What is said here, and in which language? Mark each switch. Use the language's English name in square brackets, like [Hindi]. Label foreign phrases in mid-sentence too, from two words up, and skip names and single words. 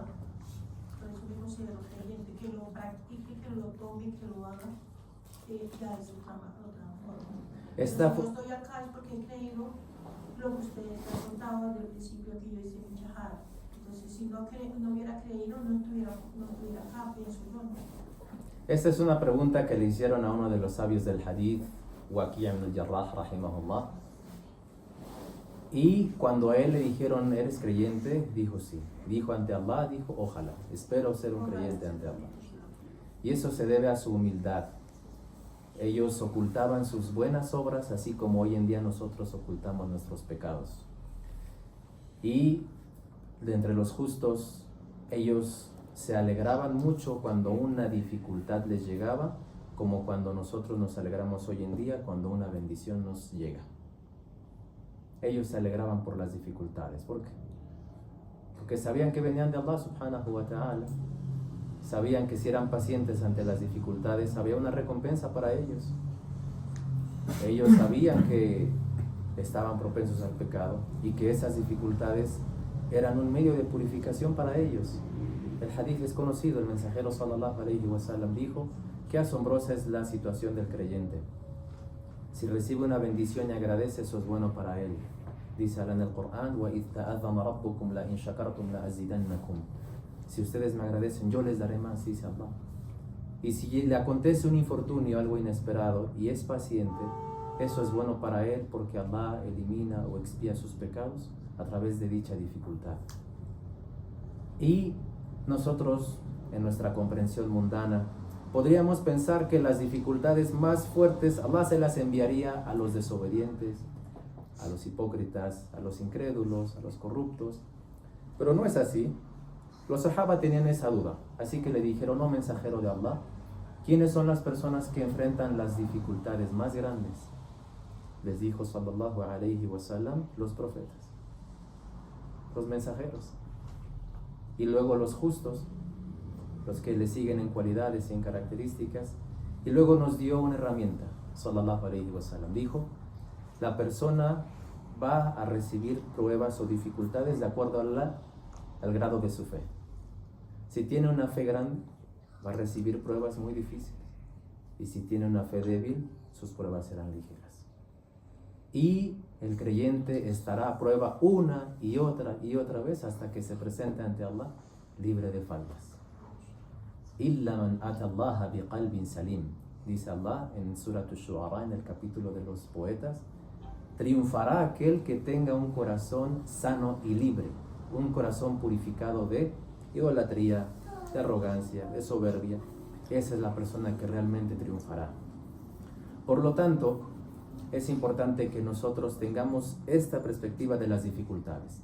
[Spanish] Por eso me considero creyente, que lo practique, que lo tome, que lo haga, ya es otra forma. Si yo estoy acá es porque he creído lo que ustedes han contado desde el principio que yo hice mi shahada. Entonces si no hubiera creído, no estuviera acá, pienso yo. Esta es una pregunta que le hicieron a uno de los sabios del hadith, Waqi' ibn al-Jarrah, rahimahullah. Y cuando a él le dijeron, ¿eres creyente? Dijo sí. Dijo ante Allah, dijo ojalá, espero ser un creyente ante Allah. Y eso se debe a su humildad. Ellos ocultaban sus buenas obras, así como hoy en día nosotros ocultamos nuestros pecados. Y de entre los justos, ellos se alegraban mucho cuando una dificultad les llegaba, como cuando nosotros nos alegramos hoy en día cuando una bendición nos llega. Ellos se alegraban por las dificultades. ¿Por qué? Porque sabían que venían de Allah [Arabic] سبحانه وتعالى. [Spanish] Sabían que si eran pacientes ante las dificultades, había una recompensa para ellos. Ellos sabían que estaban propensos al pecado y que esas dificultades eran un medio de purificación para ellos. El hadith es conocido, el mensajero [Arabic] صلى الله عليه وسلم [Spanish] dijo: qué asombrosa es la situación del creyente. Si recibe una bendición y agradece, eso es bueno para él. Dice Allah en el Corán: [Arabic] وَإِذْ تَأَذَّنَ رَبُّكُمْ لَإِنْ شَكَرْتُمْ لَأَزِيدَنَّكُمْ. [Spanish] Si ustedes me agradecen, yo les daré más, dice Allah. Y si le acontece un infortunio, algo inesperado, y es paciente, eso es bueno para él, porque Allah elimina o expía sus pecados a través de dicha dificultad. Y nosotros, en nuestra comprensión mundana, podríamos pensar que las dificultades más fuertes Allah se las enviaría a los desobedientes, a los hipócritas, a los incrédulos, a los corruptos. Pero no es así. Los sahaba tenían esa duda, así que le dijeron: "Oh mensajero de Allah, ¿quiénes son las personas que enfrentan las dificultades más grandes?" Les dijo [Arabic] صلى الله عليه وسلم: [Spanish] los profetas, los mensajeros, y luego los justos, los que le siguen en cualidades y en características, y luego nos dio una herramienta, [Arabic] صلى الله عليه وسلم. [Spanish] Dijo: la persona va a recibir pruebas o dificultades de acuerdo al grado de su fe. Si tiene una fe grande, va a recibir pruebas muy difíciles, y si tiene una fe débil, sus pruebas serán ligeras. Y el creyente estará a prueba una y otra vez hasta que se presente ante Allah libre de faltas. [Arabic] إلا من أتى الله بقلب سليم, [Spanish] dice Allah en [Arabic] Surat Ash-Shu'ara, [Spanish] en el capítulo de los poetas: triunfará aquel que tenga un corazón sano y libre, un corazón purificado de idolatría, de arrogancia, de soberbia. Esa es la persona que realmente triunfará. Por lo tanto, es importante que nosotros tengamos esta perspectiva de las dificultades.